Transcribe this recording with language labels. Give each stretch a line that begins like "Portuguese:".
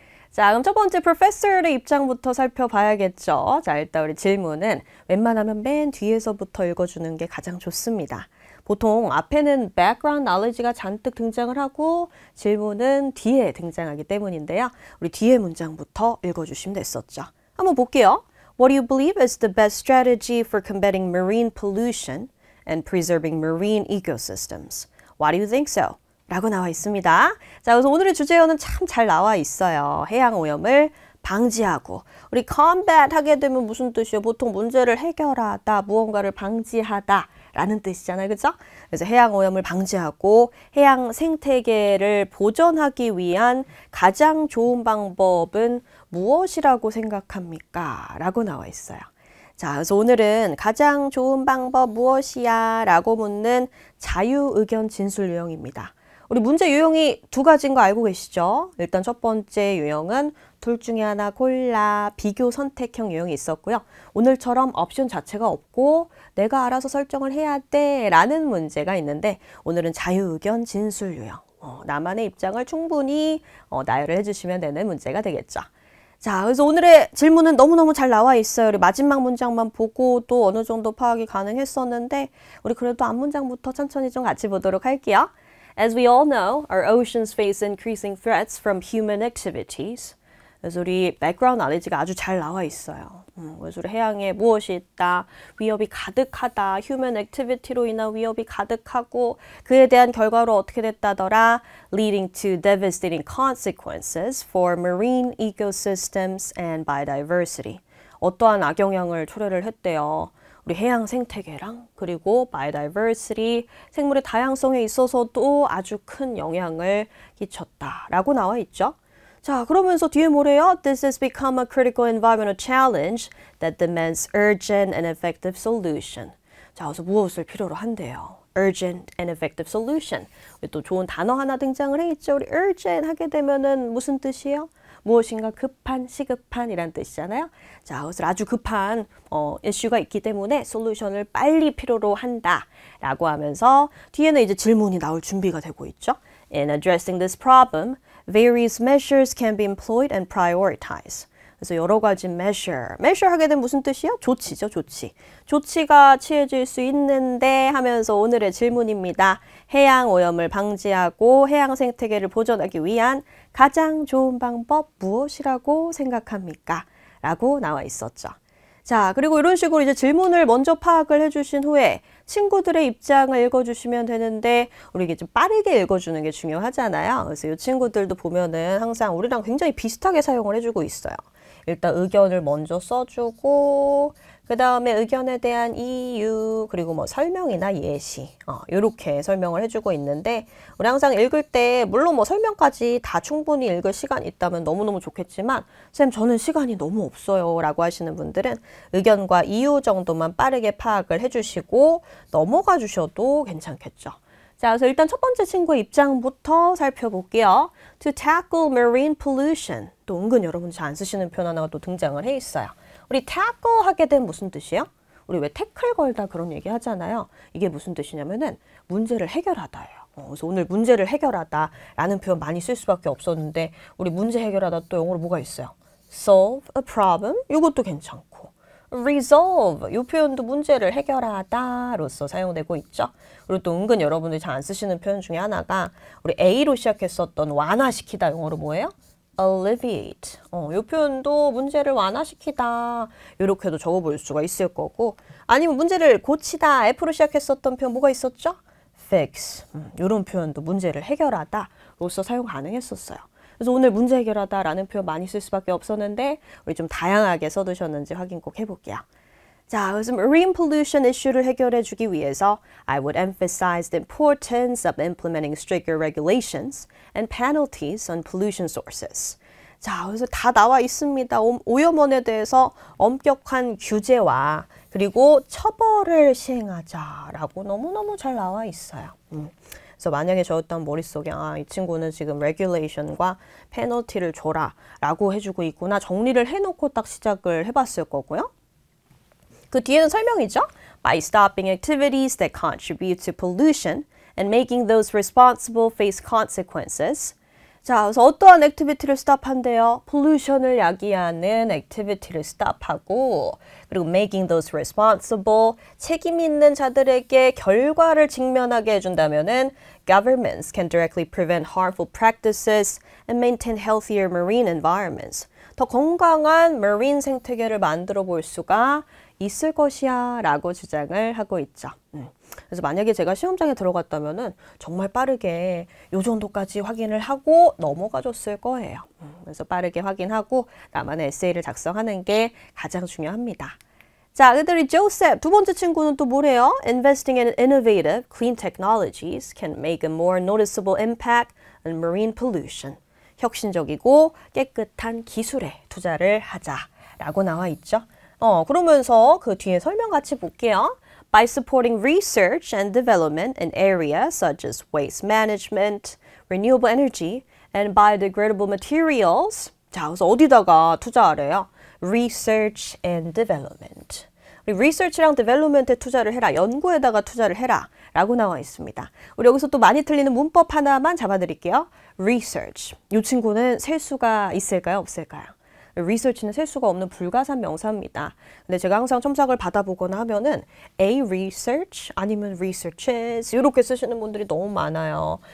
Korean: 자, 그럼 첫 번째 프로페서의 입장부터 살펴봐야겠죠. 자, 일단 우리 질문은 웬만하면 맨 뒤에서부터 읽어주는 게 가장 좋습니다. 보통 앞에는 background knowledge가 잔뜩 등장을 하고 질문은 뒤에 등장하기 때문인데요. 우리 뒤에 문장부터 읽어주시면 됐었죠. 한번 볼게요.
English: What do you believe is the best strategy for combating marine pollution and preserving marine ecosystems? Why do you think so?
Korean: 라고 나와 있습니다. 자, 그래서 오늘의 주제어는 참 잘 나와 있어요. 해양 오염을 방지하고. 우리 combat 하게 되면 무슨 뜻이에요? 보통 문제를 해결하다, 무언가를 방지하다 라는 뜻이잖아요. 그죠? 그래서 해양 오염을 방지하고 해양 생태계를 보존하기 위한 가장 좋은 방법은 무엇이라고 생각합니까? 라고 나와 있어요. 자, 그래서 오늘은 가장 좋은 방법 무엇이야? 라고 묻는 자유의견 진술 유형입니다. 우리 문제 유형이 두 가지인 거 알고 계시죠? 일단 첫 번째 유형은 둘 중에 하나 골라 비교 선택형 유형이 있었고요. 오늘처럼 옵션 자체가 없고 내가 알아서 설정을 해야 돼 라는 문제가 있는데 오늘은 자유의견 진술 유형. 나만의 입장을 충분히 나열을 해주시면 되는 문제가 되겠죠. 자, 그래서 오늘의 질문은 너무너무 잘 나와 있어요. 우리 마지막 문장만 보고 또 어느 정도 파악이 가능했었는데 우리 그래도 앞 문장부터 천천히 좀 같이 보도록 할게요.
English: As we all know, our oceans face increasing threats from human activities.
Korean: 그래서 우리 background knowledge가 아주 잘 나와 있어요. 그래서 우리 해양에 무엇이 있다, 위협이 가득하다, human activity로 인한 위협이 가득하고 그에 대한 결과로 어떻게 됐다더라,
English: leading to devastating consequences for marine ecosystems and biodiversity.
Korean: 어떠한 악영향을 초래를 했대요. 우리 해양 생태계랑 그리고 biodiversity, 생물의 다양성에 있어서도 아주 큰 영향을 끼쳤다라고 나와 있죠. 자, 그러면서 뒤에 뭐래요?
English: This has become a critical environmental challenge that demands urgent and effective solution.
Korean: 자, 그래서 무엇을 필요로 한대요?
English: urgent and effective solution.
Korean: 또 좋은 단어 하나 등장을 해 있죠. 우리 urgent 하게 되면은 무슨 뜻이에요? 무엇인가 급한, 시급한 이란 뜻이잖아요. 자, 그래서 아주 급한 이슈가 있기 때문에 솔루션을 빨리 필요로 한다라고 하면서 뒤에는 이제 질문이 나올 준비가 되고 있죠.
English: In addressing this problem, various measures can be employed and prioritized.
Korean: 그래서 여러 가지 measure 하게 되면 무슨 뜻이요? 조치죠, 조치. 조치가 취해질 수 있는데 하면서 오늘의 질문입니다. 해양 오염을 방지하고 해양 생태계를 보존하기 위한 가장 좋은 방법 무엇이라고 생각합니까? 라고 나와 있었죠. 자, 그리고 이런 식으로 이제 질문을 먼저 파악을 해주신 후에 친구들의 입장을 읽어주시면 되는데 우리 이게 좀 빠르게 읽어주는 게 중요하잖아요. 그래서 이 친구들도 보면은 항상 우리랑 굉장히 비슷하게 사용을 해주고 있어요. 일단 의견을 먼저 써주고 그 다음에 의견에 대한 이유 그리고 뭐 설명이나 예시 이렇게 설명을 해주고 있는데 우리 항상 읽을 때 물론 뭐 설명까지 다 충분히 읽을 시간이 있다면 너무너무 좋겠지만 쌤 저는 시간이 너무 없어요 라고 하시는 분들은 의견과 이유 정도만 빠르게 파악을 해주시고 넘어가 주셔도 괜찮겠죠. 자, 그래서 일단 첫 번째 친구의 입장부터 살펴볼게요.
English: To tackle marine pollution.
Korean: 또 은근 여러분 잘 안 쓰시는 표현 하나가 또 등장을 해 있어요. 우리 tackle 하게 된 무슨 뜻이에요? 우리 왜 태클 걸다 그런 얘기 하잖아요. 이게 무슨 뜻이냐면은 문제를 해결하다예요. 그래서 오늘 문제를 해결하다 라는 표현 많이 쓸 수밖에 없었는데 우리 문제 해결하다 또 영어로 뭐가 있어요?
English: solve a problem
Korean: 이것도 괜찮고 resolve 이 표현도 문제를 해결하다로서 사용되고 있죠. 그리고 또 은근 여러분들이 잘 안 쓰시는 표현 중에 하나가 우리 A로 시작했었던 완화시키다 영어로 뭐예요?
English: alleviate.
Korean: 이 표현도 문제를 완화시키다 이렇게도 적어볼 수가 있을 거고 아니면 문제를 고치다 F로 시작했었던 표현 뭐가 있었죠?
English: fix.
Korean: 이런 표현도 문제를 해결하다로서 사용 가능했었어요. 그래서 오늘 문제 해결하다라는 표현 많이 쓸 수밖에 없었는데 우리 좀 다양하게 써두셨는지 확인 꼭 해볼게요. 자, 그래서 marine pollution 이슈를 해결해 주기 위해서
English: I would emphasize the importance of implementing stricter regulations and penalties on pollution sources.
Korean: 자, 그래서 다 나와 있습니다. 오염원에 대해서 엄격한 규제와 그리고 처벌을 시행하자라고 너무너무 잘 나와 있어요. 그래서 만약에 저였다면 머릿속에 이 친구는 지금 regulation과 페널티를 줘라 라고 해주고 있구나 정리를 해놓고 딱 시작을 해봤을 거고요. 그 뒤에는 설명이죠.
English: By stopping activities that contribute to pollution and making those responsible face consequences.
Korean: 자, 그래서 어떠한 액티비티를 스탑한대요? pollution을 야기하는 액티비티를 스탑하고 그리고
English: making those responsible
Korean: 책임 있는 자들에게 결과를 직면하게 해준다면은
English: governments can directly prevent harmful practices and maintain healthier marine environments.
Korean: 더 건강한 marine 생태계를 만들어 볼 수가 있을 것이야 라고 주장을 하고 있죠. 그래서 만약에 제가 시험장에 들어갔다면은 정말 빠르게 요 정도까지 확인을 하고 넘어가 줬을 거예요. 그래서 빠르게 확인하고 나만의 에세이를 작성하는 게 가장 중요합니다. 자, 그들이 조셉 두 번째 친구는 또 뭐래요?
English: Investing in innovative, clean technologies can make a more noticeable impact on marine pollution.
Korean: 혁신적이고 깨끗한 기술에 투자를 하자라고 나와 있죠. 그러면서 그 뒤에 설명 같이 볼게요.
English: By supporting research and development in areas such as waste management, renewable energy, and biodegradable materials.
Korean: 자, 그래서 어디다가 투자하래요?
English: Research and development.
Korean: 우리 research랑 development에 투자를 해라. 연구에다가 투자를 해라. 라고 나와 있습니다. 우리 여기서 또 많이 틀리는 문법 하나만 잡아드릴게요.
English: Research.
Korean: 이 친구는 셀 수가 있을까요? 없을까요? research는 셀 수가 없는 불가산 명사입니다. 근데 제가 항상 첨삭을 받아보거나 하면은 a research 아니면 researches 이렇게 쓰시는 분들이 너무 많아요.